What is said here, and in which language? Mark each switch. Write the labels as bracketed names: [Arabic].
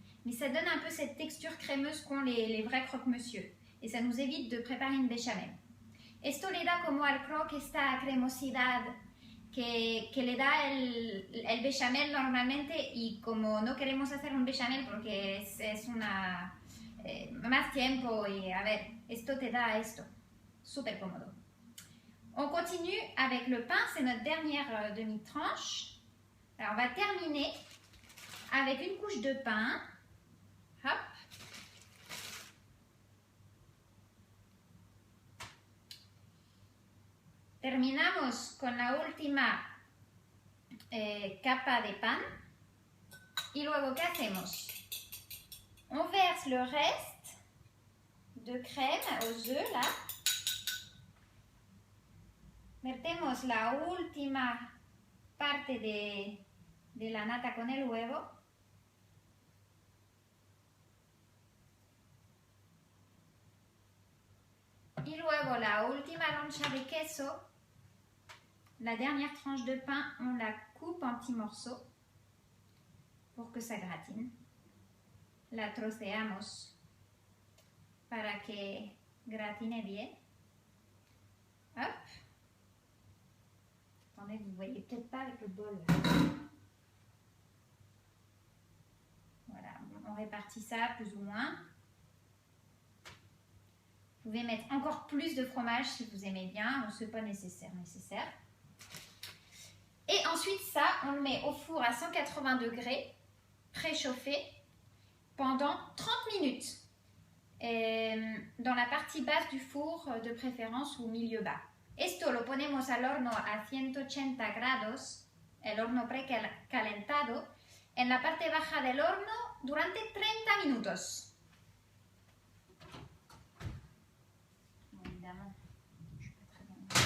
[French] Mais ça donne un peu cette texture crémeuse qu'ont les vrais croque-monsieur. Et ça nous évite de préparer une béchamel. [Spanish] Esto le da como al croque esta cremosidad que le da el béchamel normalmente, y como no queremos hacer un béchamel porque es una... más tiempo, y a ver, esto te da esto. Súper cómodo. [French] On continue avec le pain, c'est notre dernière demi-tranche. Alors on va terminer avec une couche de pain. Hop. [Spanish] Terminamos con la última capa de pan. Y luego, ¿qué hacemos? [French] On verse le reste de crème aux œufs là. [Spanish] Metemos la última parte de la nata con el huevo. Y luego la última loncha de queso, [French] la dernière tranche de pain, on la coupe en petits morceaux pour que ça gratine. [Spanish] La troceamos para que gratine bien. Hop. [French] Attendez, vous ne voyez peut-être pas avec le bol. Voilà, on répartit ça plus ou moins. Vous pouvez mettre encore plus de fromage si vous aimez bien, ce n'est pas nécessaire. Et ensuite ça, on le met au four à 180 degrés, préchauffé, pendant 30 minutes. Dans la partie basse du four, de préférence, ou milieu bas. [Spanish] Esto lo ponemos al horno a 180 grados, el horno precalentado, en la parte baja del horno durante 30 minutos. [French] Évidemment, je suis pas très bien.